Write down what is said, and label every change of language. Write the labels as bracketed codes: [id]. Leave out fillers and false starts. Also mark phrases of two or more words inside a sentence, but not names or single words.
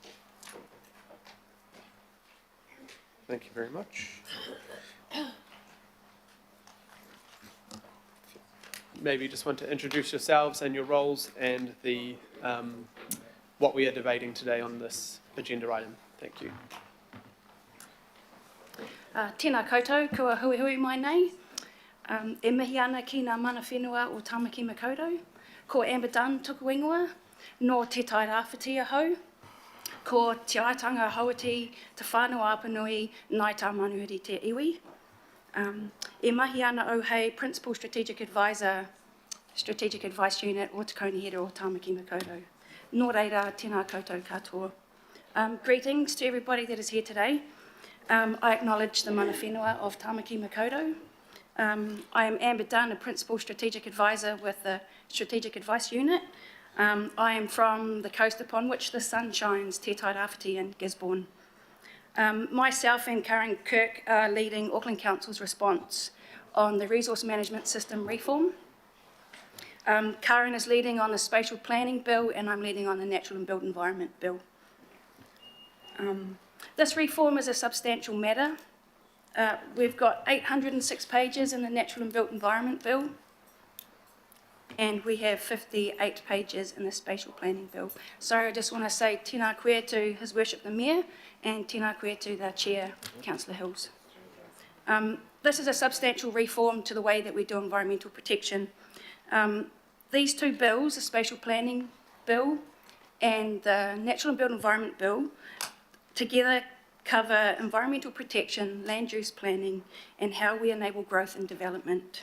[en] Thank you very much. Maybe you just want to introduce yourselves and your roles and the what we are debating today on this agenda item. Thank you. [mi] Tēnā koutou, kua hui hui mai nei. E mihi ana ki ngā mana whenua o Tāmaki Makaurau. Ko Amber Dunn tuku ingoa, no te tai rāwhiti ahau. Ko te aitanga hauati, te whānau apanui, nai tā manuhiri te iwi. E mahi ana au hei [en] Principal Strategic Advisor, Strategic Advice Unit [mi] o Te Kaunihera o Tāmaki Makaurau. Nō reira, tēnā koutou katoa. [en] Greetings to everybody that is here today. I acknowledge the mana whenua of Tāmaki Makaurau. I am Amber Dunn, a Principal Strategic Advisor with the Strategic Advice Unit. I am from the coast upon which the sun shines, Te Tairāwhiti and Gisborne. Myself and Karen Kirk are leading Auckland Council's response on the resource management system reform. Karen is leading on the spatial planning bill and I'm leading on the natural and built environment bill. This reform is a substantial matter. We've got 806 pages in the natural and built environment bill and we have 58 pages in the spatial planning bill. So I just want to say [mi] tēnā koe [en] to His Worship the Mayor and [mi] tēnā koe [en] to the Chair, Councillor Hills. This is a substantial reform to the way that we do environmental protection. These two bills, the spatial planning bill and the natural and built environment bill, together cover environmental protection, land use planning, and how we enable growth and development.